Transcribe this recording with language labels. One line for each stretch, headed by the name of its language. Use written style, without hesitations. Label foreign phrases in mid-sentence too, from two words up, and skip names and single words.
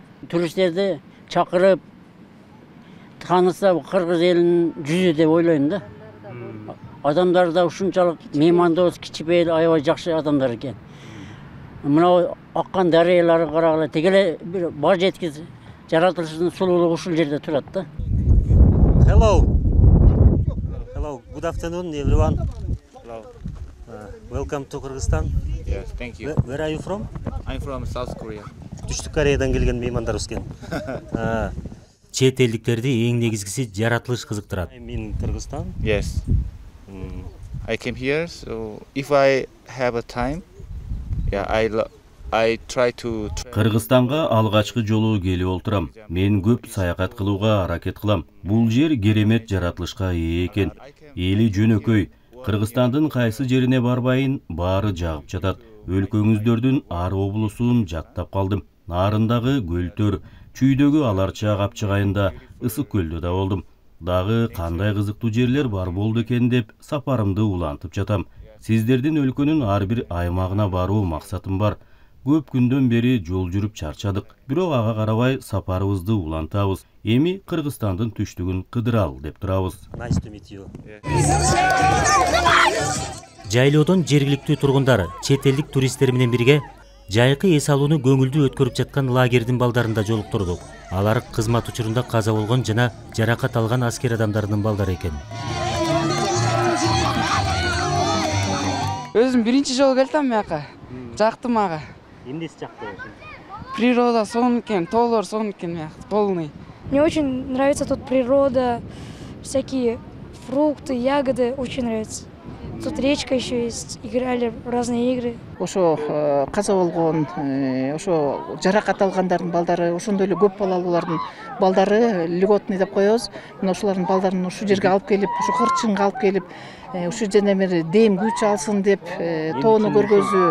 Kyrgyz: Туристтерди чакырып тааныса кыргыз элинин жүзү деп ойлойм да. Адамдар да ушунчалык меймандоз, кичипейил, аябай жакшы адамдар экен. Мына аккан дарыялары карагыла, тегеле бир баа жеткис жаратылыштын сулуулугу ушул жерде турат да.
English: Hello. Hello. Good afternoon, everyone. Hello. Welcome to Kyrgyzstan. Yes, thank you. Where are you from? I'm from South Korea.
Kyrgyz: Түштүк Кореядан келген меймандарыбыз экен. Чет элдиктерди эң негизгиси жаратылыш кызыктырат.
English: In Kyrgyzstan? Yes. I came here, so if I have a time, I try to.
Kyrgyz: Кыргызстанга алгачкы жолу келип олтурам. Мен көп саякат кылууга аракет кылам. Бул жер керемет жаратылышка ээ экен. Эли жөнөкөй. Кыргызстандын кайсы жерине барбайын, баары жагып жатат. Өлкөңүздөрдүн ар облусун жактап калдым. Нарындагы көлтөр, чүйдөгү аларча капчыгайында, Ысык көлдө да болдум. Дагы кандай кызыктуу жерлер бар болду экен деп сапарымды улантып жатам. Сиздердин өлкөнүн ар бир аймагына баруу максатым бар. Көп күндөн бери жол жүрүп чарчадык. Бирок ага карабай сапарыбызды улантабыз. Эми Кыргызстандын түштүгүн кыдырал деп турабыз.
English: Nice to meet you.
Kyrgyz: Жайлоодон жергиликтүү тургундар чет элдик туристтер менен бирге жайкы эс алууну көңүлдүү өткөрүп жаткан лагердин балдарында жолуктурдук. Алар кызмат учурунда каза болгон жана жаракат алган аскер адамдарынын балдары экен. Өзүм биринчи жолу келдим маяка. Жактым ага. Эмнеси жакты? Природа сонукен, тоолор сонукен маяк, полный.
Russian: Мне очень нравится тут природа, всякие фрукты, ягоды, очень нравится. Тут речка еще есть, играли в разные игры.
Kyrgyz: Ошо каза болгон, ошо жаракат алгандардын балдары, ошондой эле көп балалуулардын балдары льготный деп коебуз. Мына ошолардын балдарын ушул жерге алып келип, ушу кырчынга алып келип, ушул жерден бери дем күч алсын деп тоону көргөзүү.